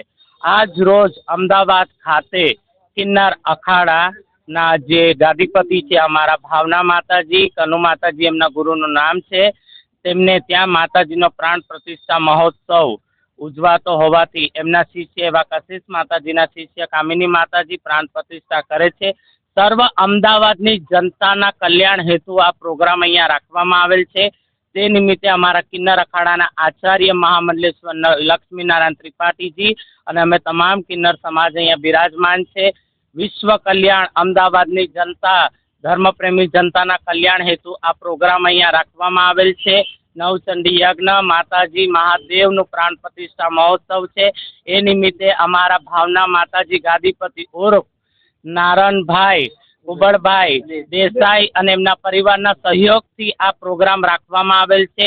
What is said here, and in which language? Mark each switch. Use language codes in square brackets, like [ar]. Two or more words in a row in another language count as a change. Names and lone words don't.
[gu] આજ રોજ અમદાવાદ ખાતે કિન્નર અખાડા ના જે ગાદીપતિ છે અમારા ભાવના માતાજી, કનુ માતાજી એમના ગુરુનું નામ છે, તેમને ત્યાં માતાજીનો પ્રાણ પ્રતિષ્ઠા મહોત્સવ ઉજવાતો હોવાથી એમના શિષ્ય એવા કશિશ માતાજીના શિષ્ય કામિની માતાજી પ્રાણ પ્રતિષ્ઠા કરે છે। સર્વ અમદાવાદની જનતાના કલ્યાણ હેતુ આ પ્રોગ્રામ અહીંયા રાખવામાં આવેલ છે। તે નિમિત્તે અમારા કિન્નર અખાડાના આચાર્ય મહામંડલેશ્વર લક્ષ્મીનારાયણ ત્રિપાઠીજી અને અમે તમામ કિન્નર સમાજ અહીંયા બિરાજમાન છે। વિશ્વ કલ્યાણ અમદાવાદની જનતા ધર્મપ્રેમી જનતાના કલ્યાણ હેતુ આ પ્રોગ્રામ અહીંયા રાખવામાં આવેલ છે। નવચંડી યજ્ઞ માતાજી મહાદેવનુ પ્રાણ પ્રતિષ્ઠા મહોત્સવ है। એ નિમિત્તે અમારા ભાવના માતાજી ગાદીપતિ ઉર્ફ નારાયણભાઈ કુબડભાઈ દેસાઈ અને એમના પરિવારના સહયોગથી આ પ્રોગ્રામ રાખવામાં આવેલ છે।